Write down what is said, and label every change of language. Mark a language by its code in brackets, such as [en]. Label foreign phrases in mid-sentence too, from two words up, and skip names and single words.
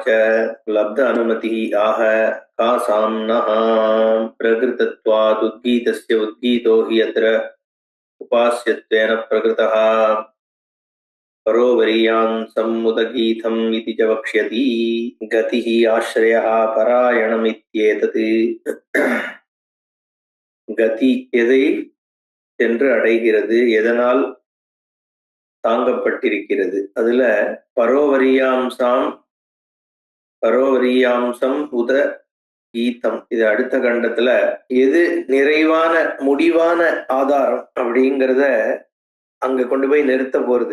[sa] लब्ध अनुमतिः आह का साम्नः प्रकृतत्वात् उद्गीतस्य उद्गीतो हि यत्र उपास्यत्वेन प्रकृतः परोवरीयान्सम् उदगीतम् इति च वक्ष्यति। गतिः आश्रयः परायणमित्येतत्। [ta] கதி எதை சென்று அடைகிறது, எதனால் தாங்கப்பட்டிருக்கிறது. அதுல பரோவரியாம்சம் உத கீதம், இது அடுத்த கண்டத்துல எது நிறைவான முடிவான ஆதாரம் அப்படிங்கிறத அங்க கொண்டு போய் நிறுத்த போறது.